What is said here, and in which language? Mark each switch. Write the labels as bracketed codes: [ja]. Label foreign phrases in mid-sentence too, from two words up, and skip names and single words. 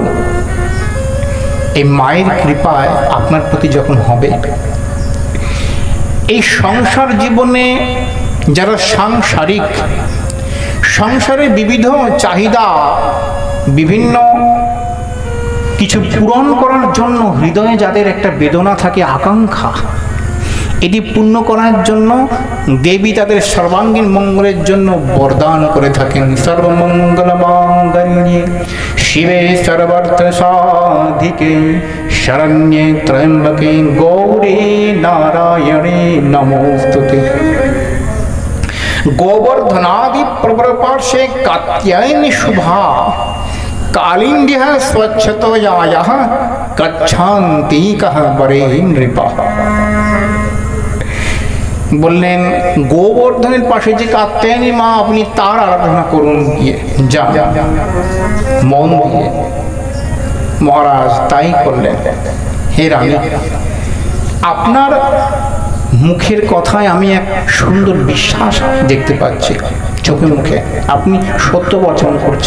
[bn] এই মায়ের কৃপায় আপনার প্রতি যখন হবে, এই সংসার জীবনে যারা সাংসারিক, সংসারের বিবিধ চাহিদা, বিভিন্ন কিছু পূরণ করার জন্য হৃদয়ে যাদের একটা বেদনা থাকে, আকাঙ্ক্ষা, এটি পূর্ণ করার জন্য দেবী তাদের সর্বাঙ্গীন মঙ্গলের জন্য বরদান করে থাকেন। [sa] সর্বমঙ্গল মাঙ্গল্যে শিবে সর্বার্থ সাধিকে শরণ্যে ত্র্যম্বকে গৌরী নারায়ণে নমোস্তুতে। গোবর্ধনাদি প্রবর পার্শ্বে কাত্যায়নী শুভা কালিন্দ্যः स्वच्छतयायाः गच्छन्ति कः बरे नृपा। [bn] বললেন, গোবর্ধনের পাশে যে কাত্যায়নী মা, আপনি তার আরাধনা করুন গিয়ে, যা মন দিয়ে। মহারাজ তাই করলেন। হে রানী, আপনার মুখের কথায় আমি এক সুন্দর বিশ্বাস দেখতে পাচ্ছি, চোখে মুখে আপনি সত্য বচন করছেন।